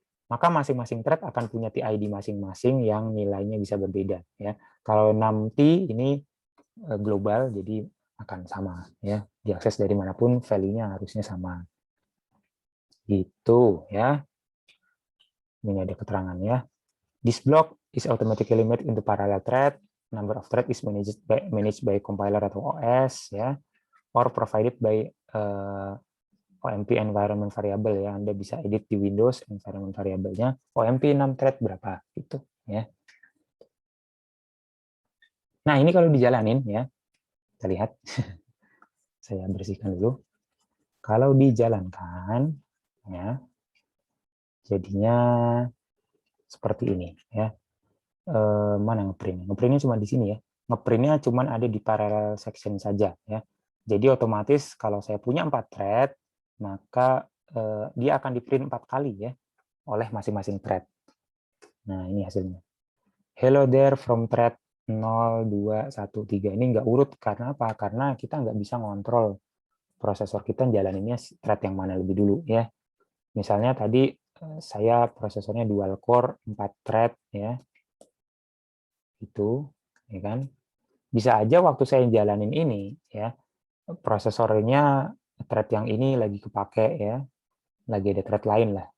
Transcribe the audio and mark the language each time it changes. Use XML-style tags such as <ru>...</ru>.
<id>Maka masing-masing thread akan punya TID masing-masing yang nilainya bisa berbeda, ya. Kalau 6T ini global, jadi akan sama, ya, diakses dari manapun value-nya harusnya sama, gitu, ya. Ini ada keterangannya.</id> <en>This block is automatically made into parallel thread. Number of thread is managed by compiler atau OS, ya, or provided by OMP environment variable, ya.</en> <id>Anda bisa edit di Windows environment variable-nya. OMP 6 thread berapa, gitu, ya. Nah, ini kalau dijalanin, ya, kita lihat. Saya bersihkan dulu. Kalau dijalankan, ya, jadinya seperti ini, ya. Mana ngeprint? Ngeprintnya cuma di sini, ya. Ngeprintnya cuma ada di parallel section saja, ya. Jadi otomatis kalau saya punya 4 thread, maka dia akan di print 4 kali, ya, oleh masing-masing thread. Nah, ini hasilnya.</id> <en>Hello there from thread 0, 2, 1, 3.</en> <id>Ini nggak urut karena apa? Karena kita nggak bisa ngontrol prosesor kita jalaninnya thread yang mana lebih dulu, ya. Misalnya tadi saya prosesornya dual core 4 thread, ya. Itu, ya kan? Bisa aja waktu saya jalanin ini, ya, prosesornya thread yang ini lagi kepake, ya. Lagi ada thread lain lah.</id>